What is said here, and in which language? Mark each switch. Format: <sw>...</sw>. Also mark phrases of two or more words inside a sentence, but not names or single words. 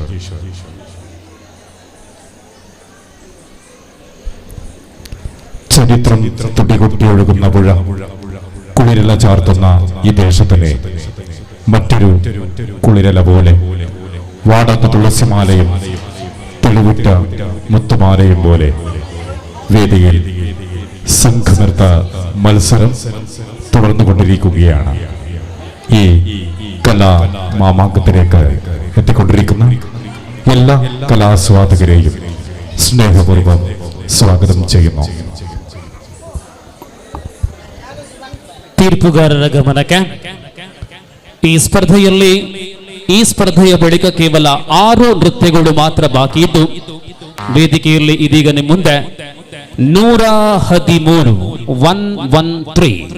<ml>ചരിത്രം തുടികൊട്ടിയൊഴുകുന്ന പുഴ, കുളിരല ചാർത്തുന്ന ഈ ദേശത്തിലെ മറ്റൊരു കുളിരല പോലെ വാടാത്ത തുളസിമാലയും തെളിവിട്ട മുത്തുമാലയും പോലെ വേദിയിൽ സംഘനൃത്ത മത്സരം തുടർന്നുകൊണ്ടിരിക്കുകയാണ്. ഈ കലാ മാമാങ്കത്തിലേക്ക് എത്തിക്കൊണ്ടിരിക്കുന്ന എല്ലാ കലാസ്വാദകരെയും സ്നേഹപൂർവ്വം ಸ್ವಾಗತ ചെയ്യുന്നു.</ml> <kn>ತೀರ್ಪುಗಾರರ ಗಮನಕ್ಕೆ, ಈ ಸ್ಪರ್ಧೆಯ ಬಳಿಕ ಕೇವಲ 6 ನೃತ್ಯಗಳು ಮಾತ್ರ ಬಾಕಿ ಇದ್ದು, ವೇದಿಕೆಯಲ್ಲಿ ಇದೀಗ ನಿಮ್ಮ ಮುಂದೆ 113</kn>